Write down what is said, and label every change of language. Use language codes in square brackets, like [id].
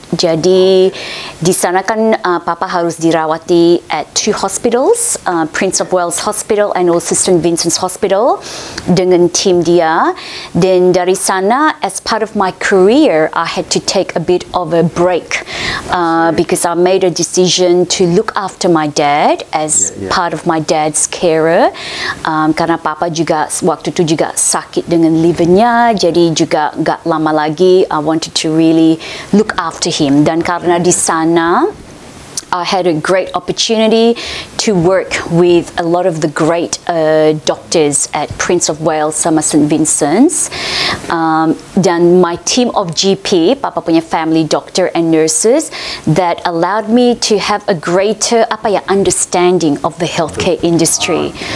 [id] Jadi di sana kan papa harus dirawati [en] at 2 hospitals, [id] Prince of Wales Hospital and also St. [en] Vincent's Hospital [id] dengan tim dia. Dan dari sana, [en] as part of my career, I had to take a bit of a break because I made a decision to look after my dad as part of my dad's carer. [id] Karena papa juga waktu itu juga sakit dengan livernya, jadi juga nggak lama lagi [en] I wanted to really look after him. [id] Dan karena di sana [en] I had a great opportunity to work with a lot of the great doctors at Prince of Wales sama St. Vincent's. [id] Dan [en] my team of GP, [id] Papa punya [en] family doctor and nurses, that allowed me to have a greater understanding of the healthcare industry.